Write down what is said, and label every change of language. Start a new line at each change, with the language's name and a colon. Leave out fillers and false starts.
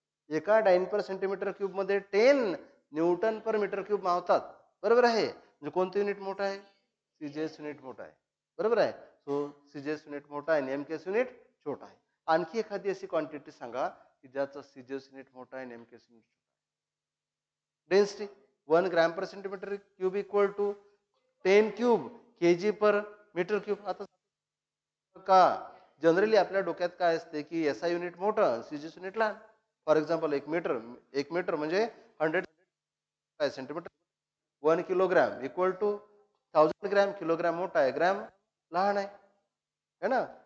Marathi: एका डाईन पर centimetre cube मध्ये 10 Newton पर metre cube मावतात. बरोबर आहे? म्हणजे कोणतं युनिट मोठं आहे? सीजीएस युनिट मोठा आहे. बरोबर आहे? सो सीजीएस युनिट मोठा आहे आणि एमकेएस युनिट छोटा आहे. आणखी एखादी अशी क्वांटिटी सांगा की ज्याचं सीजीएस युनिट मोठा आहे आणि एमकेएस युनिट छोटा आहे.
English: Density 1 gram per centimetre cube equal to 10 cube KG per metre cube.
Marathi: आता का जनरली आपल्या डोक्यात काय असते की एसआय युनिट मोठं, सीजीएस युनिट लहान. फॉर एक्झाम्पल एक मीटर म्हणजे 100 centimetre. 1 kilogram equal to 1000 gram. Kilogram मोठा आहे, ग्रॅम लहान आहे, है ना?